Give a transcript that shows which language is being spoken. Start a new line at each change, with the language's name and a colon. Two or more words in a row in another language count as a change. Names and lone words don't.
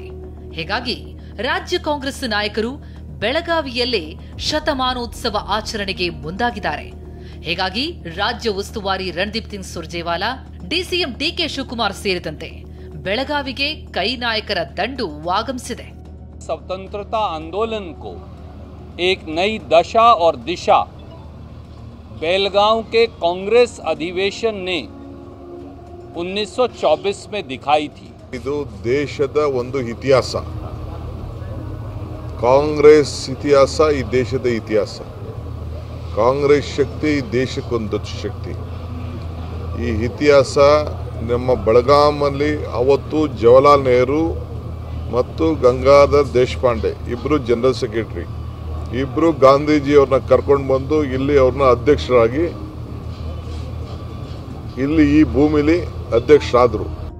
Kannada: ಹೀಗಾಗಿ ರಾಜ್ಯ ಕಾಂಗ್ರೆಸ್ ನಾಯಕರು ಬೆಳಗಾವಿಯಲ್ಲೇ ಶತಮಾನೋತ್ಸವ ಆಚರಣೆಗೆ ಮುಂದಾಗಿದ್ದಾರೆ. ಹೀಗಾಗಿ ರಾಜ್ಯ ಉಸ್ತುವಾರಿ ರಣದೀಪ್ ಸಿಂಗ್ ಸುರ್ಜೇವಾಲಾ, ಡಿಸಿಎಂ ಡಿಕೆ ಶಿವಕುಮಾರ್ ಸೇರಿದಂತೆ ಬೆಳಗಾವಿಗೆ ಕೈ ನಾಯಕರ ದಂಡು ಆಗಮಿಸಿದೆ.
Hindi: स्वतंत्रता आंदोलन को एक नई दशा और दिशा बेलगांव के कांग्रेस अधिवेशन ने 1924 में दिखाई थी.
Kannada: ಇದು ದೇಶದ ಒಂದು ಇತಿಹಾಸ. ಕಾಂಗ್ರೆಸ್ ಇತಿಹಾಸ ಈ ದೇಶದ ಇತಿಹಾಸ. ಕಾಂಗ್ರೆಸ್ ಶಕ್ತಿ ಈ ದೇಶಕ್ಕೊಂದು ಶಕ್ತಿ. ಈ ಇತಿಹಾಸ ನಮ್ಮ ಬೆಳಗಾಮಲ್ಲಿ ಅವತ್ತು ಜವಾಹರ್ಲಾಲ್ ನೆಹರು ಮತ್ತು ಗಂಗಾಧರ್ ದೇಶಪಾಂಡೆ ಇಬ್ಬರು ಜನರಲ್ ಸೆಕ್ರೆಟರಿ, ಇಬ್ಬರು ಗಾಂಧೀಜಿಯವ್ರನ್ನ ಕರ್ಕೊಂಡು ಬಂದು ಇಲ್ಲಿ ಅವ್ರನ್ನ ಅಧ್ಯಕ್ಷರಾಗಿ ಇಲ್ಲಿ ಈ ಭೂಮಿಲಿ ಅಧ್ಯಕ್ಷರಾದರು.